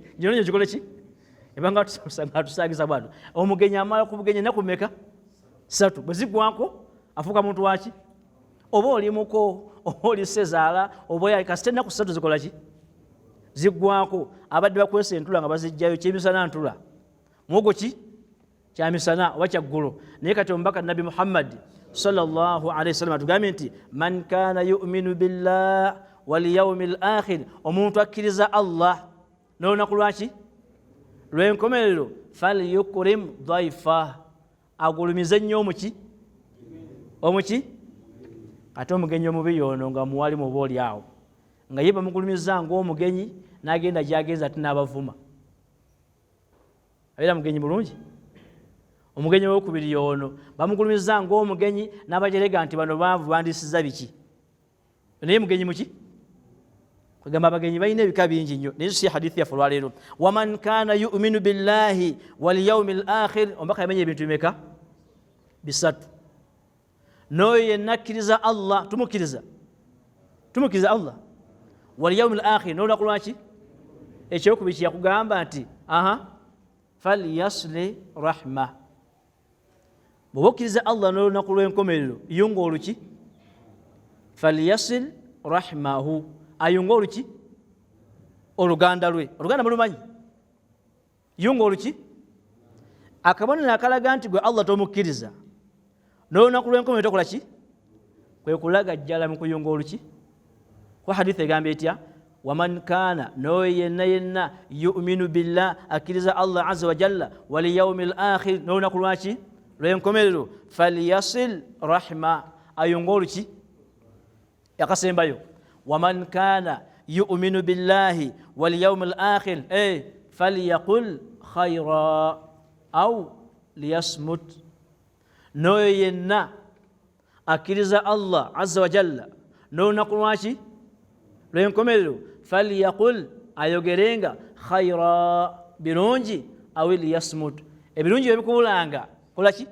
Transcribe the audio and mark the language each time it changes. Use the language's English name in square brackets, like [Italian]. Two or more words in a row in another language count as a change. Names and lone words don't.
[Ganda] ginoonya ogikole ki ebanga tusaagiza bwatu omugenyi amala ku bugenyi ennaku mmeka 3 bwe zigwako afuuka muntu waki oba oli muko oba oli sezaala oba kasita ennaku 3 zikola ki ziggwako abadde bakwesa entula nga bazijjayo kyemisana ntula muwogo ki kyamisana oba kyaggulo naye kati omubaka nabi Muhammad [Arabic] صلى الله عليه وسلم [Ganda] atugambye nti [Arabic] من كان يؤمن بالله واليوم الآخر [Ganda] omuntu akkiriza Allah n'olunaku lwaki lw'enkomerero [Arabic] فليكرم ضيفه [Ganda] agulumize nnyo omuki ate omugenyi omubi yono nga muwali muba oli awo nga ye bamugulumiza ng'omugenyi n'agenda gy'agenza ati n'abavuma. Abeera mugenyi mulungi. Omugenyi w'okubiri y'ono bamugulumiza ng'omugenyi n'abajerega nti bano baavu bandisiza biki. Naye mugenyi muki? Kugamba abagenyi balina ebika bingi nnyo. Naye si hadithi yaffe olwaleero. [Arabic] ومن كان يؤمن بالله واليوم الآخر, [Ganda] omubaka yamenya ebintu bimeka? Bisatu. N'oyo yenna akkiriza Allah, tumukkiriza Allah, [Arabic] واليوم الآخر, [Ganda] n'olunaku lwaki? Ekyokubiri kyakugamba nti [Arabic] فليصل رحمه. [Ganda] Bw'oba okkiriza Allah n'olunaku lw'enkomerero, yunga oluki? [Arabic] فليصل رحمه, [Ganda] ayunga oluki? Oluganda lwe. Oluganda mulumanyi? Yunga oluki? Akabonero akalaga nti gwe Allah tomukkiriza n'olunaku lw'enkomerero tokola ki? Kwe kulagajjala mu kuyunga oluki? Kwa hadithi egamba etya? [Arabic] ومن كان, [Ganda] n'oyo yenna [Arabic] يؤمن بالله, [Ganda] akkiriza Allah [Arabic] عز وجل, واليوم الآخر, [Ganda] n'olunaku lwaki? Lw'enkomerero, [Arabic] فليصل رحمه, [Ganda] ayunga oluki? [Arabic] Yakasembayo, ومن كان يؤمن بالله واليوم الآخر فليقل خيرا أو ليصمت. [Ganda] N'oyo yenna akkiriza Allah [Arabic] عز وجل [Ganda] n'olunaku lwaki? Lw'enkomerero, falyaqul, ayogerenga khayra, birungi, [Arabic] أو ليصمت, [Ganda] ebirungi ebikubulanga kola ki?